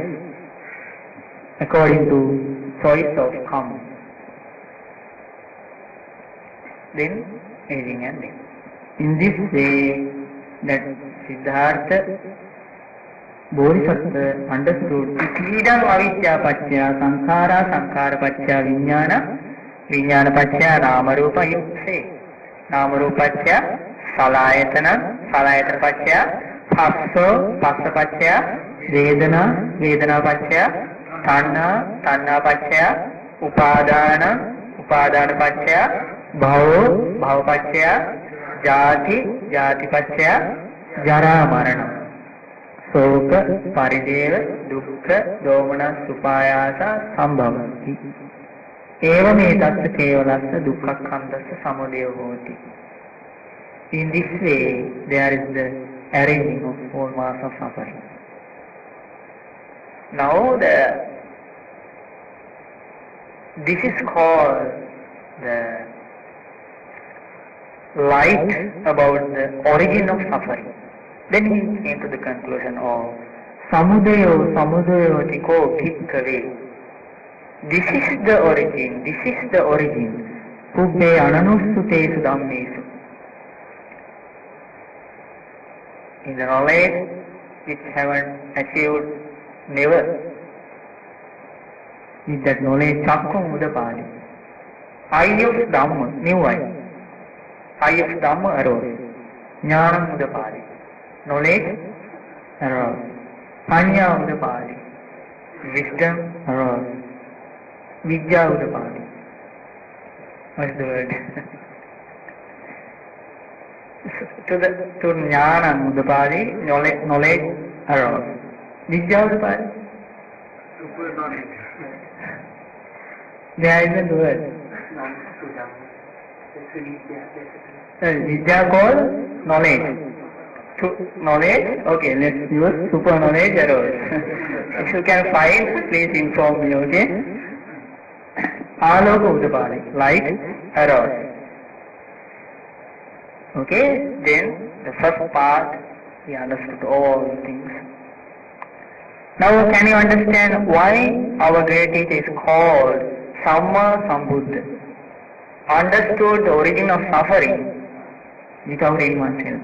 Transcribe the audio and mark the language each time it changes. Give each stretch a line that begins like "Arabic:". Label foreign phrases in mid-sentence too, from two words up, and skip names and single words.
English: According to choice of karma. Then aging and death. In this way, that Siddhartha Bodhisattva understood
Pali: idam avidya paccaya sankhara, sankhara paccaya vijnana, vijnana paccaya namarupa.
English: You say
Pali: namarupa paccaya salayatana, salayatana paccaya phassa, phassa paccaya vedana, vedana paccaya tanha, tanha paccaya upadana, upadana paccaya bhava, bhava paccaya jati, jati paccaya jara marana, soka parideva dukkha domana supayasa sambhavanti. Evametatsa kevalassa dukkhakkhandassa samudayo hoti.
English: In this way, there is the arranging of 4 mass of suffering. Now this is called the light about the origin of suffering. Then he came to the conclusion of
Pali: samudayo, samudayo tiko bhikkave.
English: This is the origin. This is the origin.
Pali: Kubbe ananusutesu dhammesu.
English: In the knowledge which haven't achieved, never. With that knowledge,
Pali: chakkum udapadi.
English: Eye of Dhamma, new eye. Eye of Dhamma arose.
Pali: Jnanam udapadi.
English: Knowledge arose.
Pali: Panya udapadi.
English: Wisdom arose.
Pali: Vidya udapadi.
English: What's the word? to
Pali: Jnana udapadi,
English: knowledge arose.
Pali: Vidya udapadi?
English: Super knowledge. There isn't the word. Vidya called knowledge. Knowledge? Okay, let's use super knowledge arose. If you can find, please inform me, okay?
Pali: Aloka udapadi,
English: light arose. Okay, then the first part, we understood all things. Now can you understand why our great teacher is called Samma Sambuddha? Understood the origin of suffering without anyone's help.